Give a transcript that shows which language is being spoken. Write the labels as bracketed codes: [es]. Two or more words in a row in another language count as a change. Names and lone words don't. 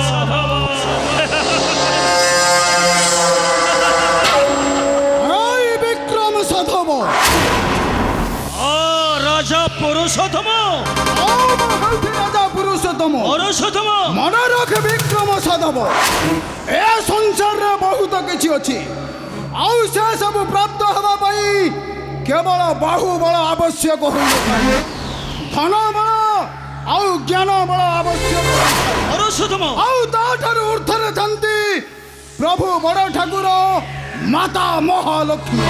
[or] বিক্রম সাধব রাজা পুরুষোত্তম রাজা পুরুষোত্তম পুরুষোত্তম ମନେ ରଖେ ବିକ୍ରମ ସାଧବ ଏ ସଂସାରେ ବହୁତ କିଛି ଅଛି ଆଉ ସେ ସବୁ ପ୍ରାପ୍ତ ହେବା ପାଇଁ କେବଳ ବାହୁବଳ ଆବଶ୍ୟକ ହୋଇନଥାଏ ଧନ ବଳ ଆଉ ଜ୍ଞାନ ବଳ ଆବଶ୍ୟକ ପୁରୁଷୋତ୍ତମ ଆଉ ତାଠାରୁ ଉର୍ଦ୍ଧ୍ୱରେ ଥାନ୍ତି ପ୍ରଭୁ ବଡ଼ ଠାକୁର ମାତା ମହାଲକ୍ଷ୍ମୀ